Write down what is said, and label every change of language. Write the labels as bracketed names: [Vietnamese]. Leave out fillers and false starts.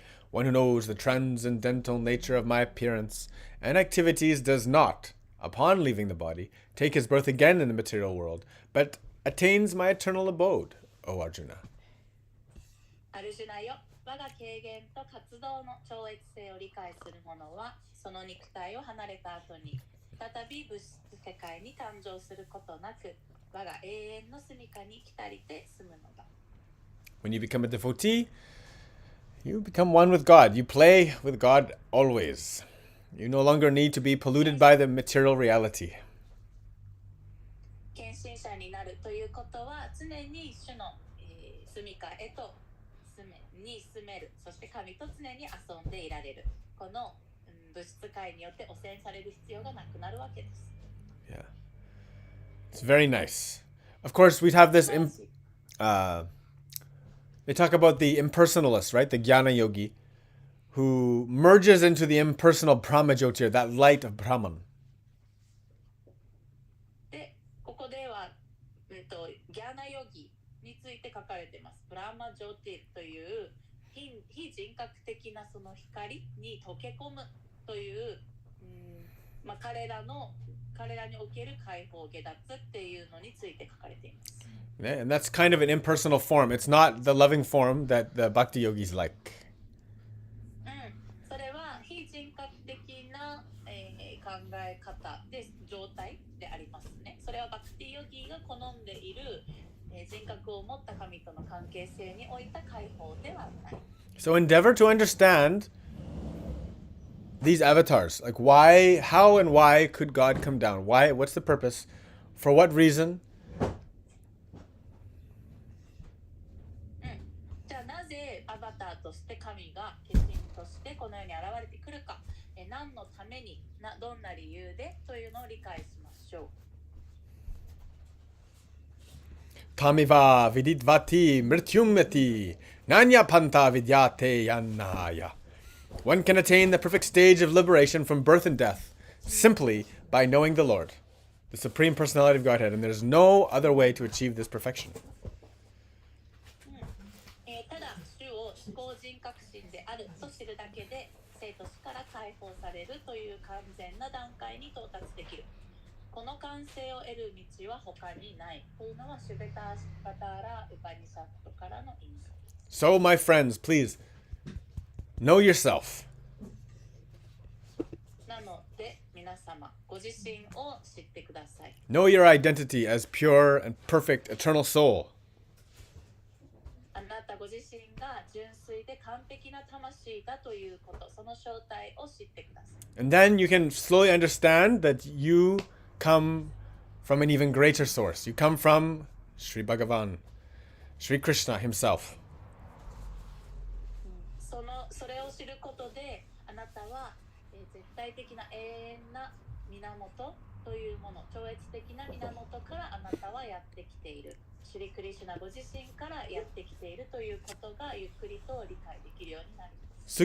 [English] One who knows the transcendental nature of my appearance and activities does not, upon leaving the body, take his birth again in the material world, but attains my eternal abode, O Arjuna. [Japanese] アルジュナよ、我が経験と活動の超越性を理解する者は、その肉体を離れた後に、再び物質世界に誕生することなく、我が永遠の住処に来たりて住むのだ。 [English] When you become a devotee, you become one with God. You play with God always. You no longer need to be polluted by the material reality. [Japanese] 献身者になるということは、常に主の、住処へと住める。そして神と常に遊んでいられる。この、物質界によって汚染される必要がなくなるわけです。 [English] Yeah. It's very nice. Of course, we'd have this... they talk about the impersonalist, right? The Jnana Yogi, who merges into the impersonal Brahma Jyotir, that light of Brahman. [Japanese] で、ここでは、ギャーナヨギについて書かれています。ブラーマジョーティという非人格的なその光に溶け込むという、彼らにおける解放下脱っていうのについて書かれています。 [English] Yeah, and that's kind of an impersonal form. It's not the loving form that the bhakti yogis like. [Japanese] それは非人格的な、考え方で状態でありますね。それはバクティヨギが好んでいる、人格を持った神との関係性においた解放ではない。 [English] So endeavor to understand these avatars. Like how and why could God come down? What's the purpose? For what reason? [Japanese] じゃあなぜアバターとして神が化身としてこの世に現れてくるか、何のためにどんな理由でというのを理解しましょう。 [Sanskrit] Tamiva viditvati mrityumeti nanya panta vidyate yanaya. [English] One can attain the perfect stage of liberation from birth and death simply by knowing the Lord, the Supreme Personality of Godhead, and there's no other way to achieve this perfection. [Japanese] ただ主を思考人格心であると知るだけで生と死から解放されるという完全な段階に到達できる。この完成を得る道は他にないというのはシュベターパターラ・ウパニシャットからの引用。 [English] So, my friends, please know yourself. [Japanese] なので皆様ご自身を知ってください。 [English] Know your identity as pure and perfect eternal soul. [Japanese] あなたご自身が純粋で完璧な魂だということ、その正体を知ってください。 [English] And then you can slowly understand that you come from an even greater source. You come from Sri Bhagavan, Sri Krishna himself. [Japanese] それを知ることであなたは、絶対的な永遠な源というもの、超越的な源からあなたはやってきている。シュリクリシュナご自身からやってきているということがゆっくりと理解できるようになります。